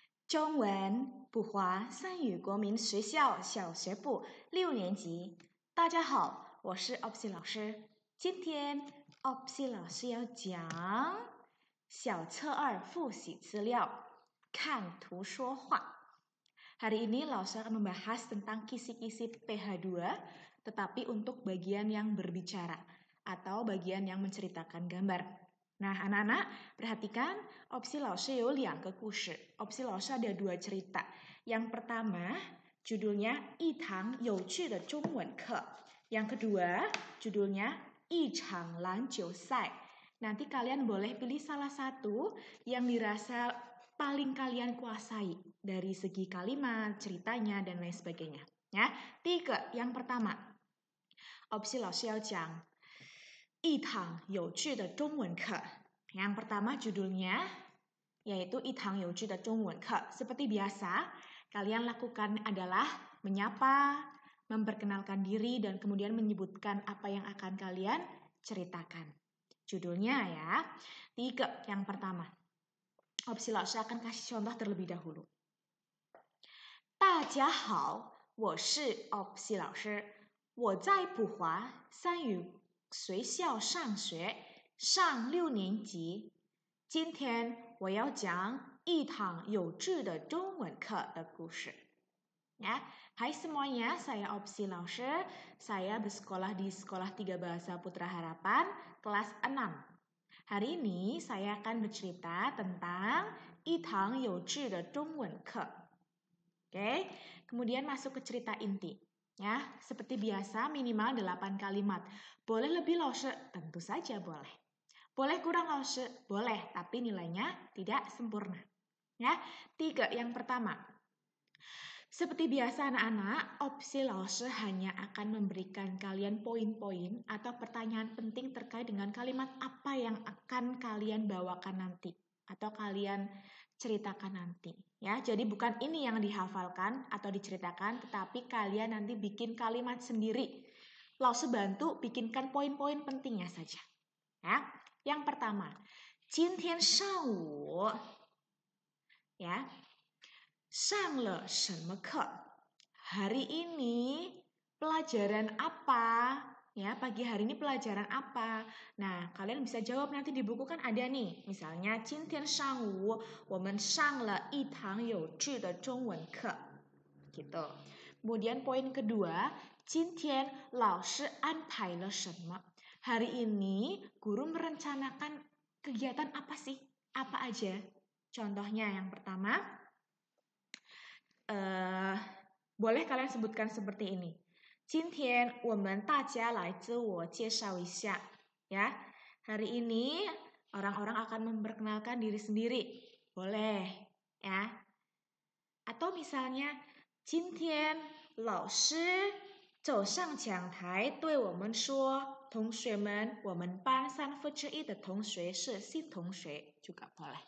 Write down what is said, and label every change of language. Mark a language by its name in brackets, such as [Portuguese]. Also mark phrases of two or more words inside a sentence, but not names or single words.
[Chinese] 中文普华三语国民学校小学部6年级。大家好，我是 Opsy 老师。今天 Opsy 老师要讲小册2复习资料，看图说话。 [Indonesian] Hari ini Laos akan membahas tentang kisi-kisi PH2, tetapi untuk bagian yang berbicara atau bagian yang menceritakan gambar. Nah, anak-anak, perhatikan, Opsi Laos [Chinese] 有2个故事. [Indonesian] Opsi Laos ada 2 cerita. Yang pertama, judulnya [Chinese] 一堂有趣的中文课. [Indonesian] Yang kedua, judulnya [Chinese] 一场篮球赛. [Indonesian] Nanti kalian boleh pilih salah satu yang dirasa paling kalian kuasai dari segi kalimat, ceritanya, dan lain sebagainya. Ya, [Chinese] 第一个, [Indonesian] yang pertama, Opsi Laos [Chinese] 要讲一堂有趣的中文课. [Indonesian] Yang pertama judulnya yaitu [Chinese] 一堂有趣的中文课. [Indonesian] Seperti biasa, kalian lakukan adalah menyapa, memperkenalkan diri, dan kemudian menyebutkan apa yang akan kalian ceritakan. Judulnya ya. [Chinese] 第一个, [Indonesian] yang pertama. Opsi Laos akan kasih contoh terlebih dahulu. [Chinese] 大家好，我是 Opsi 老师，我在普华三语学校上学，上6年级。今天我要讲一堂有趣的中文课的故事。 [Indonesian] Ya, hai semuanya, saya [Chinese] Opsi 老师， [Indonesian] saya bersekolah di Sekolah 3 Bahasa Putra Harapan, kelas 6. Hari ini saya akan bercerita tentang [Chinese] 一堂有趣的中文课. [Indonesian] Oke, kemudian masuk ke cerita inti. Ya, seperti biasa minimal 8 kalimat. Boleh lebih Laos? Tentu saja boleh. Boleh kurang Laos? Boleh, tapi nilainya tidak sempurna. Ya, 3, yang pertama. Seperti biasa anak-anak, Opsi Laos hanya akan memberikan kalian poin-poin atau pertanyaan penting terkait dengan kalimat apa yang akan kalian bawakan nanti atau kalian ceritakan nanti. Ya, jadi bukan ini yang dihafalkan atau diceritakan, tetapi kalian nanti bikin kalimat sendiri. Laos bantu bikinkan poin-poin pentingnya saja. Ya, yang pertama, [Chinese] 今天上午 ya, 上了什么课? [Indonesian] Hari ini pelajaran apa? Ya, pagi hari ini pelajaran apa? Nah, kalian bisa jawab nanti di buku kan ada nih. Misalnya, [Chinese] 今天上午我们上了一堂有趣的中文课. [Indonesian] Gitu. Kemudian poin kedua, [Chinese] 今天老师安排了什么? [Indonesian] Hari ini guru merencanakan kegiatan apa sih? Apa aja? Contohnya yang pertama, boleh kalian sebutkan seperti ini. [Chinese] 今天我们大家来自我介绍一下. [Indonesian] Ya, hari ini orang-orang akan memperkenalkan diri sendiri. Boleh, ya. Atau misalnya, [Chinese] 今天老师走上讲台对我们说，同学们，我们班1/3的同学是新同学 [Indonesian] juga boleh.